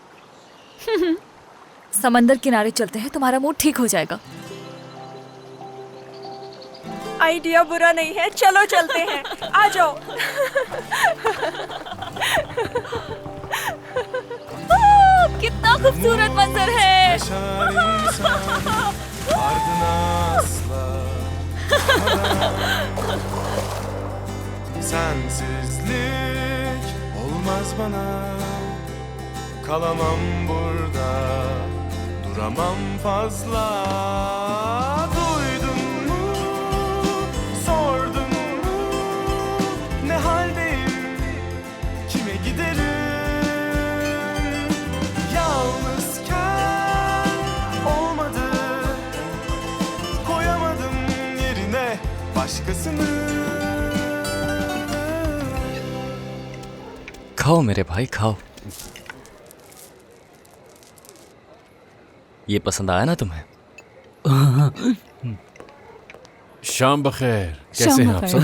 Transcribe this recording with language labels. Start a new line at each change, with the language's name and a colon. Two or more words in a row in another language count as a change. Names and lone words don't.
Hindi: समंदर किनारे चलते हैं, तुम्हारा मूड ठीक हो जाएगा। आइडिया बुरा नहीं है, चलो चलते हैं। आ जाओ। कितना खूबसूरत मंजर है।
Turkish: Sensizlik olmaz bana. Kalamam burada, duramam fazla. Duydun mu, sordun mu, ne haldeyim, kime giderim? Yalnızken olmadı, koyamadım yerine başkasını.
Hindi: खाओ मेरे भाई, खाओ। ये पसंद आया ना तुम्हें? शाम बखैर। कैसे हैं आप सब?